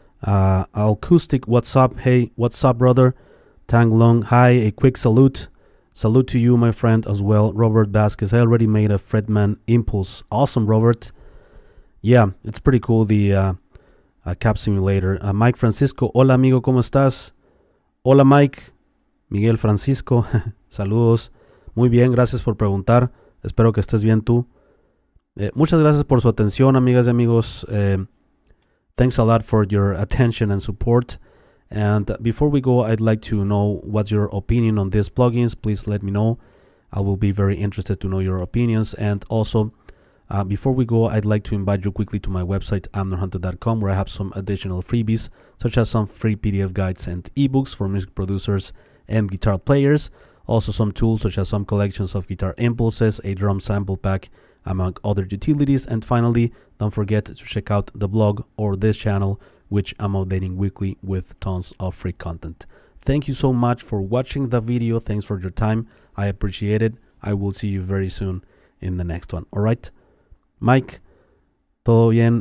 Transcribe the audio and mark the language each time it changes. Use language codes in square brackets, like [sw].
[en] Acoustic, what's up? Hey, what's up, brother? Tang Long, hi, a quick salute. Salute to you, my friend, as well. Robert Vasquez, I already made a Fredman Impulse. Awesome, Robert. Yeah, it's pretty cool, the cap simulator. [es] Mike Francisco, hola, amigo, ¿cómo estás? Hola, Mike. Miguel Francisco, saludos. Muy bien, gracias por preguntar. Espero que estés bien tú. Muchas gracias por su atención, amigas y amigos. [en] Thanks a lot for your attention and support. And before we go, I'd like to know what's your opinion on these plugins. Please let me know. I will be very interested to know your opinions. And also, before we go, I'd like to invite you quickly to my website, amnorhunter.com, where I have some additional freebies, such as some free PDF guides and ebooks for music producers and guitar players. Also some tools such as some collections of guitar impulses, a drum sample pack, among other utilities. And finally, don't forget to check out the blog or this channel, which I'm updating weekly with tons of free content. Thank you so much for watching the video. Thanks for your time. I appreciate it. I will see you very soon in the next one. All right, [es] Mike, todo bien.